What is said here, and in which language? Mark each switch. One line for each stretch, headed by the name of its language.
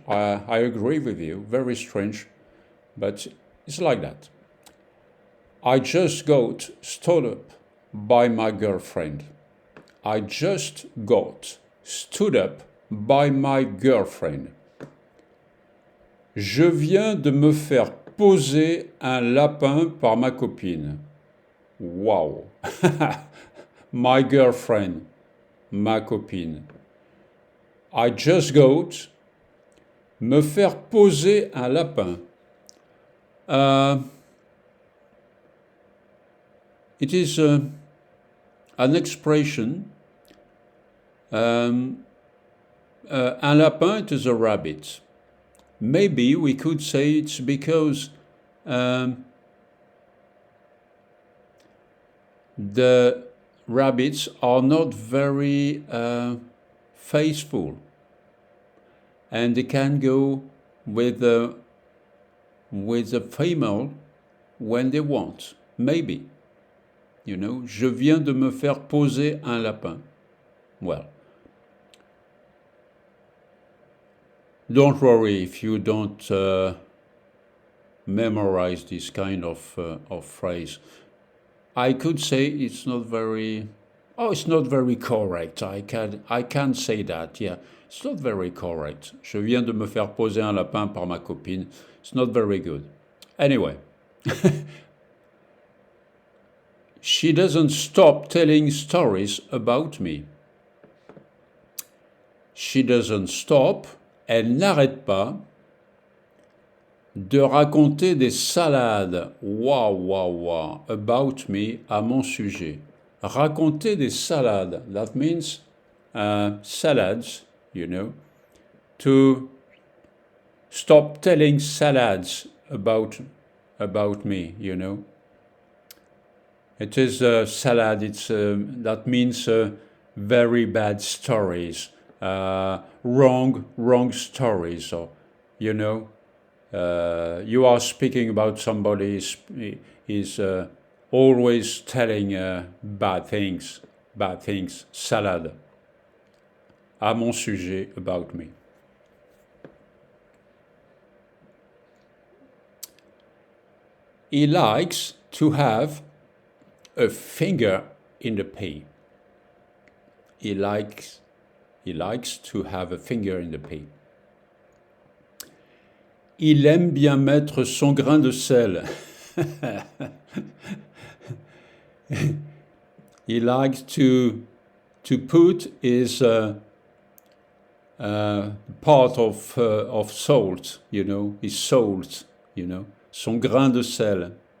English: I agree with you. Very strange, but it's like that. I just got stood up by my girlfriend. I just got stood up by my girlfriend.
French: Je viens de me faire poser un lapin par ma copine.
English: Wow. My girlfriend,
French: ma copine.
English: I just got
French: me faire poser un lapin.
English: It is an expression.
French: Un lapin,
English: it is a rabbit. Maybe we could say it's because the rabbits are not very faithful, and they can go with a female when they want. Maybe, you know.
French: Je viens de me faire poser un lapin.
English: Well, don't worry if you don't memorize this kind of phrase. I could say it's not very. Oh, it's not very correct. I can say that. Yeah, it's not very correct.
French: Je viens de me faire poser un lapin par ma copine.
English: It's not very good. Anyway, she doesn't stop telling stories about me. She doesn't stop.
French: Elle n'arrête pas de raconter des salades, wow,
English: about me,
French: à mon sujet. Raconter des salades,
English: that means salads, you know. To stop telling salads about me, you know. It is a salad, it's that means very bad stories. Wrong stories, or you know, you are speaking about somebody is always telling bad things. Salade.
French: À mon sujet,
English: about me. He likes to have a finger in the pie. He likes to have a finger in the pie.
French: Il aime bien mettre son grain de sel.
English: He likes to put his part of salt, you know, his salt, you know,
French: son grain de sel.